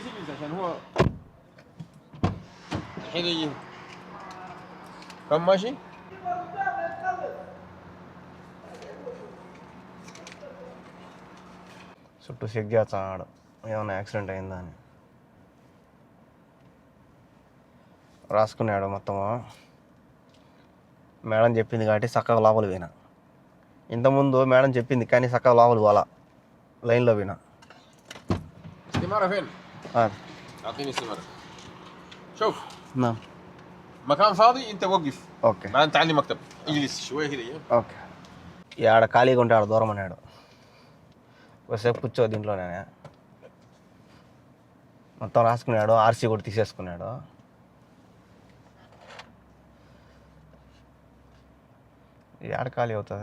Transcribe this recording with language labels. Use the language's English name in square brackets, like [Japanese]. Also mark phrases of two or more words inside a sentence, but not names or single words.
[Arabic] عشان هو الحين يجي كم ماشي؟ [Telugu] చుట్టూ చెక్ చేస్తాడు ఏమైనా యాక్సిడెంట్ అయిందా అని. రాసుకున్నాడు మొత్తము. మేడం చెప్పింది కాబట్టి చక్కగా లోపల పోయినా. ఇంతకుముందు మేడం చెప్పింది కానీ చక్కగా లోపల పోలా, లైన్లో పోయినా. [Arabic] استمارة فين؟ آه. اعطيني استمارة. شوف نعم. مكان فاضي انت وقف. [Telugu] ఓకే [Arabic] بعدين تعال لي مكتب. اجلس شوية كده. [Telugu] ఓకే. ఆడ ఖాళీగా ఉంటే ఆడ దూరం అన్నాడు. ఒకసేపు కూర్చో దీంట్లోనే. మొత్తం రాసుకున్నాడు, ఆర్సీ కూడా తీసేసుకున్నాడు. ఆడ ఖాళీ అవుతుంది.